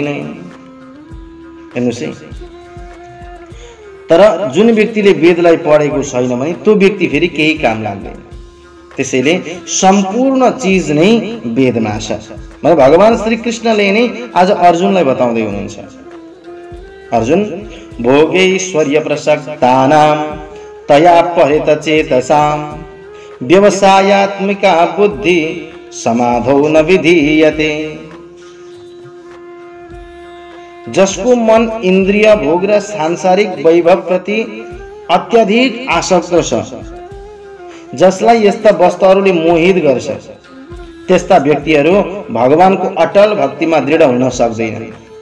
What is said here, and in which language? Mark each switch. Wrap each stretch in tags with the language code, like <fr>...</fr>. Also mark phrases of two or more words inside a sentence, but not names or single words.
<ne>हेर्नुस् है, तर जुन व्यक्तिले वेदलाई पढेको छैन भने त्यो व्यक्ति फेरि केही काम लाग्दैन। त्यसैले सम्पूर्ण चिज नै वेदमा छ। मतलब भगवान श्री कृष्णले नै आज अर्जुनलाई बताउँदै हुनुहुन्छ।</ne> <sa>अर्जुन भोगैश्वर्य प्रसक्तानां तया परित चेतसां व्यवसायात्मिका बुद्धि समाधौ न विधीयते।</sa> <ne>जसको मन इन्द्रिय भोग र सांसारिक वैभव प्रति अत्यधिक आसक्त छ, जसलाई यस्ता वस्तुहरूले मोहित गर्छ, त्यस्ता व्यक्तिहरू भगवानको अटल भक्तिमा दृढ हुन सक्दैनन्।</ne>